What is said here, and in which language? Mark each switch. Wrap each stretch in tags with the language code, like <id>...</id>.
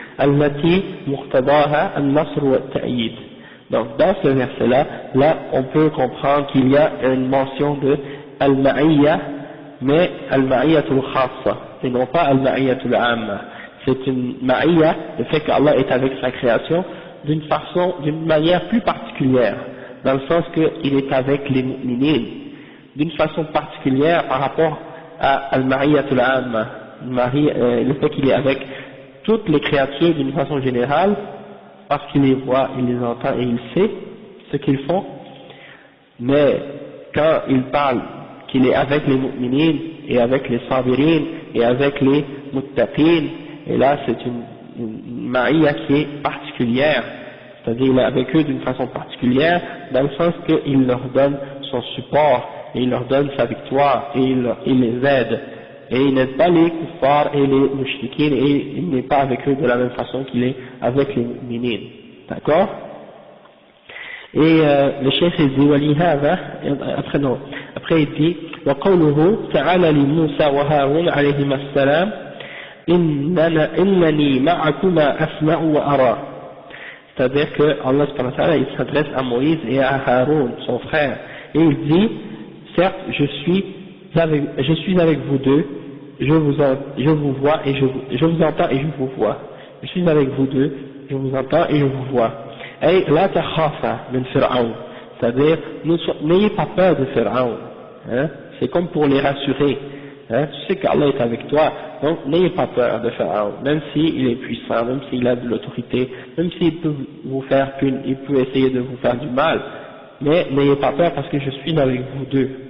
<ar>التي مقتضاها النصر والتأييد.</ar> <fr>Donc dans ce verset-là, là on peut comprendre qu'il y a une mention de al-ma'iyya, mais al-ma'iyyatul khassa, et non pas al-ma'iyyatul amma. C'est une ma'iyya, le fait qu'Allah est avec sa création, d'une manière plus particulière, dans le sens qu'il est avec les mu'minin, d'une façon particulière par rapport à al-ma'iyyatul amma, le fait qu'il est avec toutes les créatures d'une façon générale, parce qu'il les voit, il les entend et il sait ce qu'ils font, mais quand il parle qu'il est avec les mu'minin et avec les sabirin et avec les muttaqin, et là c'est une ma'iyya qui est particulière, c'est-à-dire il est avec eux d'une façon particulière, dans le sens qu'il leur donne son support, et il leur donne sa victoire, et il les aide, et il n'aide pas les kuffars et les mushrikines, et il n'est pas avec eux de la même façon qu'il est avec les mu'minin. D'accord? Et le cheikh il dit</fr> <ar>ولهذا</ar> <fr>après il dit</fr> <ar>وقوله تعالى لموسى وهارون عليهما السلام إنني معكما أسمع وأرى.</ar> <fr>C'est-à-dire que Allah subhanahu wa ta'ala, il s'adresse à Moïse et à Haroun, son frère, et il dit, certes, je suis avec vous deux, je vous vois et je vous entends et je vous vois. Je suis avec vous deux, je vous entends et je vous vois. Et</fr> <ar>la takhafa min Fir'aun,</ar> <fr>c'est-à-dire, n'ayez pas peur de Fir'aun, hein, c'est comme pour les rassurer, hein, tu sais qu'Allah est avec toi, donc n'ayez pas peur de Pharaon, même s'il est puissant, même s'il a de l'autorité, même s'il peut vous faire il peut essayer de vous faire du mal, mais n'ayez pas peur parce que je suis avec vous deux.</fr>